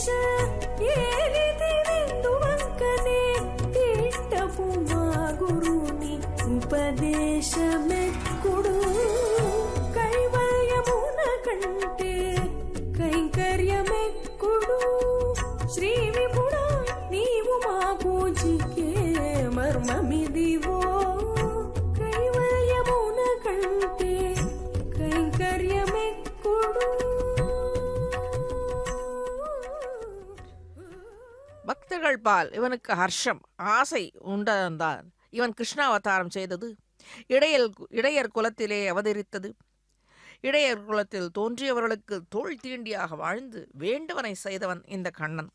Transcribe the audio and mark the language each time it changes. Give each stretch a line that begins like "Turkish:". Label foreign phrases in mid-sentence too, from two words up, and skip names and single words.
Telugu: ఏలితి విందువంకనే తిట్టపు మా గురుని ఉపదేశమెక్కుడు కైవల్యమున కంటే కైంకర్యమెక్కుడు శ్రీ విభుడా నీవు మా పూజికే మర్మమిదివో కైవల్యమున కంటే కైంకర్యమెక్కుడు
Tamil: பக்தர்கள் பால் இவனுக்கு ஹர்ஷம் ஆசை உண்டதான் இவன் கிருஷ்ணாவதாரம் செய்தது இடையர் குலத்திலே அவதரித்தது இடையர் குலத்தில் தோன்றியவர்களுக்கு தோள் தீண்டியாக வாழ்ந்து வேண்டுவனை செய்தவன் இந்த கண்ணன்.